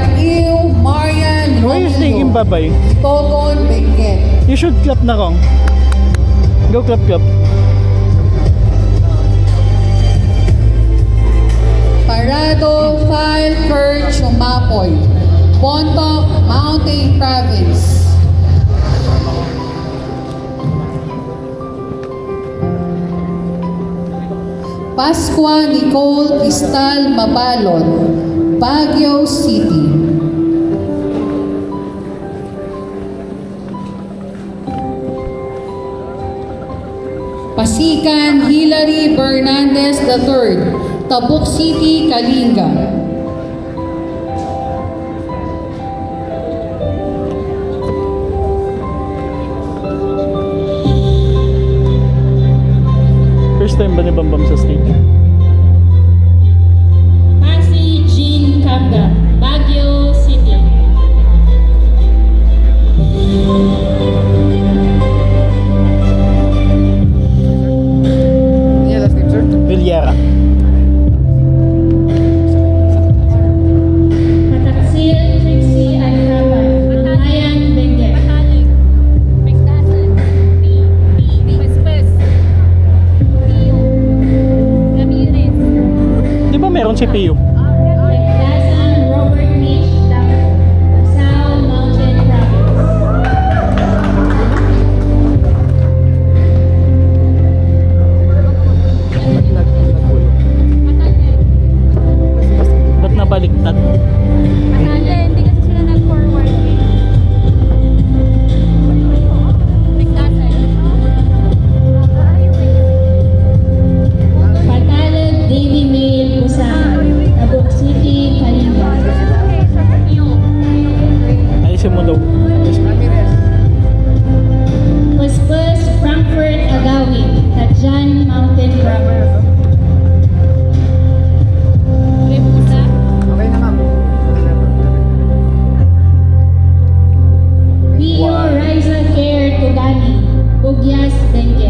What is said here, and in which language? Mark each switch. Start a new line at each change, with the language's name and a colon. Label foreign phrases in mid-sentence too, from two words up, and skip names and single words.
English: Rio Marian Why are you singing Romeo. bye-bye? Togon Benguet. You should clap na kong. Go clap. Parado Falker Chumapoy. Bontoc Mountain Province. Pascua Nicole Cristal Mabalon, Baguio City. Pasikan Hilary Bernandez III, Tabuk City, Kalinga. First time
Filipino: ba ni Bambam sa stage? Masi Jean Kanga, Baguio City. Villera. Mataksil Trixie Alcapan, Matayan Benguet. Di ba meron si Pio? Pagdasan Robert Mitch Dapo, Sao Mountain Province. Ba't nabaliktad? Hindi kasi sila nag-forward eh. Patalog Davy Mail Busan, Tabuk City, Kalinga. Ayusin mo daw. Puspus Frankfurt Agawin, Tajan Mountain Province. Pio Riza Care Tugani, Bugyas Benguet.